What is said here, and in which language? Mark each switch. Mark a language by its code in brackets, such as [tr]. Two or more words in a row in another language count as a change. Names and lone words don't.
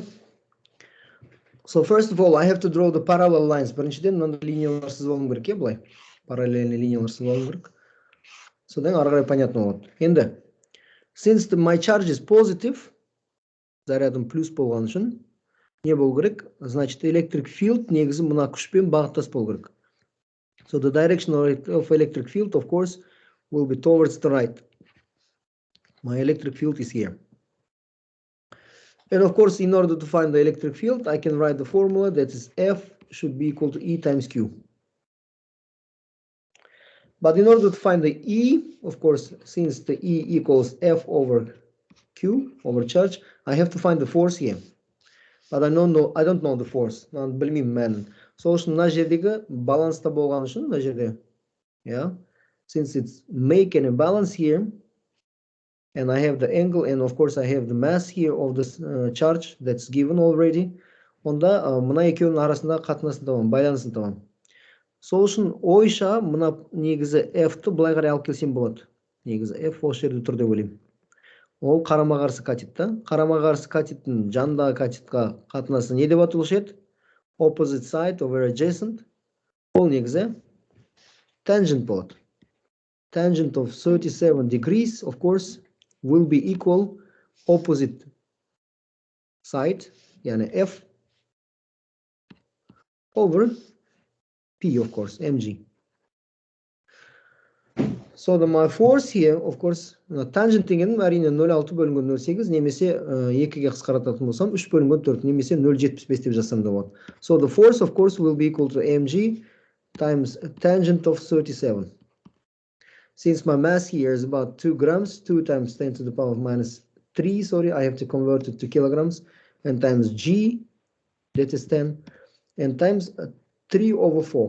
[en] So first of all, I have to draw the parallel lines. [kk] Біріншіден, мынандай линиялар сызып алуым керек, былай. Параллельный линиялар сызып алуым керек. Содан ары қарай понятно болады. Енді, [en] since my charge is positive, [kk] зарядым плюс болған үшін, не болу керек? Значит, [en] electric field [kk] негізі мына күшпен бағыттас болу керек. [en] So the direction of electric field, of course, will be towards the right. My electric field is here. And of course, in order to find the electric field, I can write the formula that is F should be equal to E times Q. But in order to find the E, of course, since the E equals F over Q over charge, I have to find the force here. But I don't know the force. [kk] Білмеймін мәнін. Сол үшін мына жердегі баланста болған үшін, мына жерде, [en] yeah, since it's making a balance here, and I have the angle, and of course I have the mass here of this charge that's given already. [kk] Онда мына екеуінің арасында қатынасын табамын, байланысын табамын. Сол үшін ойша мына негізі F-ті былай қарай алып келсем болады. негізі F осы жерде тұр деп ойлаймын. Ол қарама-қарсы катет та. Қарама-қарсы катеттің жанындағы катетқа қатынасы не деп аталушы еді? [en] Opposite side over adjacent. [kk] Ол негізі tangent болады. [en] Tangent of 37 degrees, of course, will be equal opposite side, yani F over P, of course, mg. So my force here, of course, [kk] tangent дегенім әрине 0,6 бөлінген 0,8 немесе 2-ге қысқарататын болсам 3 бөлінген 4 немесе 0,75 деп жазсам да болады. [en] So the force, of course, will be equal to mg times tangent of 37. Since my mass here is about 2 grams, 2 times 10 to the power of minus 3, sorry, I have to convert it to kilograms, and times g, that is 10, and times 3 over 4.